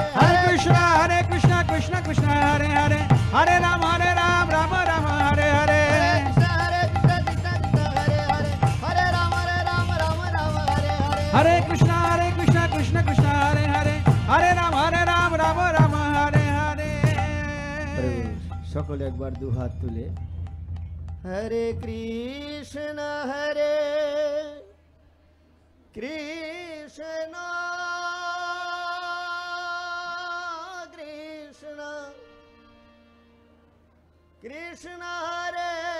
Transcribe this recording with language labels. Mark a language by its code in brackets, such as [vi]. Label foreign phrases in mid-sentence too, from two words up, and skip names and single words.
[sa] Hare Krishna Krishna Krishna Hare Hare Hare Rama Rama Hare Hare Hare Krishna Krishna Krishna Hare Hare Hare Rama Rama Hare Hare [bn] সকলে একবার দু হাত তুলে [sa] হরে কৃষ্ণ কৃষ্ণ কৃষ্ণ কৃষ্ণ হরে